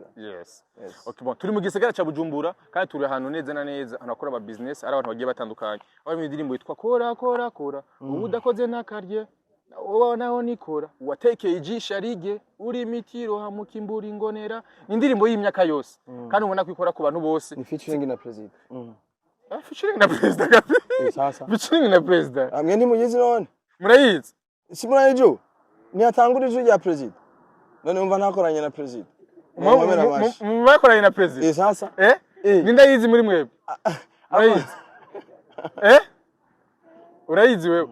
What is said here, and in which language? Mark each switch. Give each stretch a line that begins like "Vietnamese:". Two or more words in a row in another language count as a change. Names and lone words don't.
Rundi: yes okay bon turi mu gisagara ca Bujumbura kandi turi ahantu neza na neza anakora aba business ari abantu bagiye batandukanye aho indirimbo yitwa kora ubu udakoze nakarye wowe naho nikora watekeye ijisha rige uri mitiro hamukimbura ingonera indirimbo y'imyaka yose kandi ubona ko ikora ku bantu bose ni featuring na president featuring na president sasa featuring na president amwe ntimuyizi none murayizi simurayijo ni atangurije ya president none umva nakoranye na president mwakoranye na president sasa ninda yizi muri mwebwe murayizi urayizi wewe